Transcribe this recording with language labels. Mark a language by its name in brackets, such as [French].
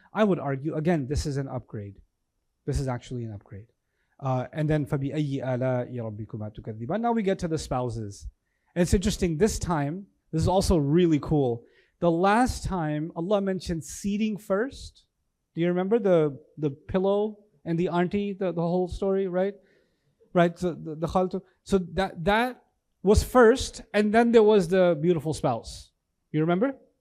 [English] I would argue, again, this is an upgrade. This is actually an upgrade. [Arabic] And then فَبِأَيِّ آلَاءِ رَبِّكُمَا تُكَذِّبَانِ. [English] Now we get to the spouses. And it's interesting, this time, this is also really cool. The last time Allah mentioned seating first. Do you remember the pillow and the auntie, the whole story, right? Right, so the khaltu. So that was first, and then there was the beautiful spouse. You remember?